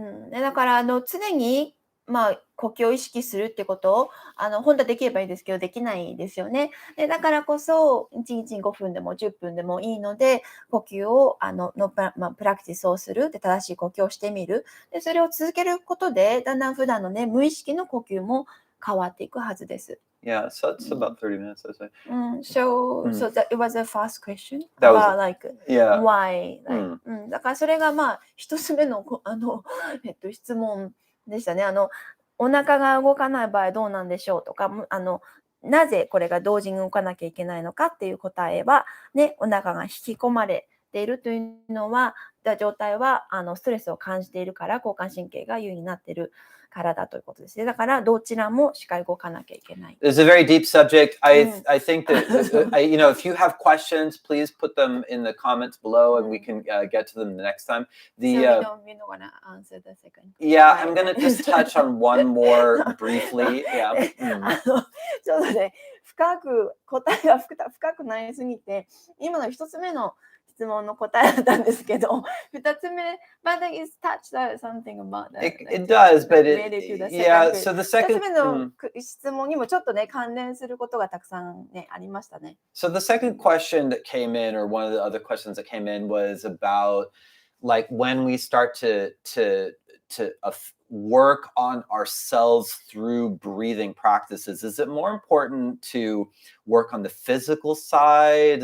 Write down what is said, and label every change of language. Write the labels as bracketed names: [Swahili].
[Japanese] だから常に呼吸を意識するってことを本当はできればいいですけどできないですよね。でだからこそ1日5分でも10分でもいいので呼吸をプラクティスをするで正しい呼吸をしてみるでそれを続けることでだんだん普段のね無意識の呼吸も変わっていくはずです。 [English] Yeah, so it's about 30 minutes, I say. So that it was the first question That about was, why, [Japanese] だからそれが一つ目の質問でしたね。お腹が動かない場合どうなんでしょうとか、なぜこれが同時に動かなきゃいけないのかっていう答えは、ね、お腹が引き込まれているというのは、状態はストレスを感じているから交感神経が優位になっているからだということですね。だからどちらもしっかり動かなきゃいけない。 [English] It's a very deep subject. I think that if you have questions, please put them in the comments below, and we can get to them the next time. So we're not gonna answer the second. Yeah, I'm gonna just touch on one more briefly. Yeah. [Japanese] ちょっとね、答えが深くなりすぎて、今の一つ目の質問の答えだったんですけど、二つ目、 [English] but it's touched something about that. It does, but yeah. So the second. [Japanese] 二つ目の質問にもちょっとね関連することがたくさんねありましたね。 [English] So the second question that came in, or one of the other questions that came in, was about like when we start to work on ourselves through breathing practices. Is it more important to work on the physical side?